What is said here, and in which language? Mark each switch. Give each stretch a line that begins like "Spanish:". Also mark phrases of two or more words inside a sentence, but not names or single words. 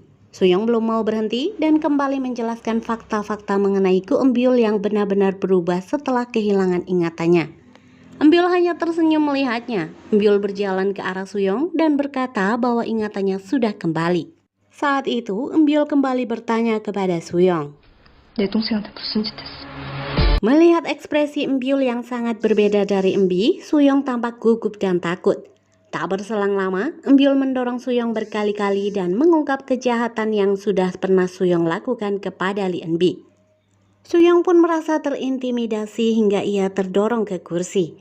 Indonesian: Suyong belum mau berhenti dan kembali menjelaskan fakta-fakta mengenai Go Embyul yang benar-benar berubah setelah kehilangan ingatannya. Embyul hanya tersenyum melihatnya. Embyul berjalan ke arah Suyong dan berkata bahwa ingatannya sudah kembali. Saat itu, Embyul kembali bertanya kepada Suyong.
Korean: 내 동생한테 무슨 짓 했어?
Indonesian: Melihat ekspresi Embyul yang sangat berbeda dari Embi, Suyong tampak gugup dan takut. Tak berselang lama, Embyul mendorong Suyong berkali-kali dan mengungkap kejahatan yang sudah pernah Suyong lakukan kepada Lee Eun-bi. Suyong pun merasa terintimidasi hingga ia terdorong ke kursi.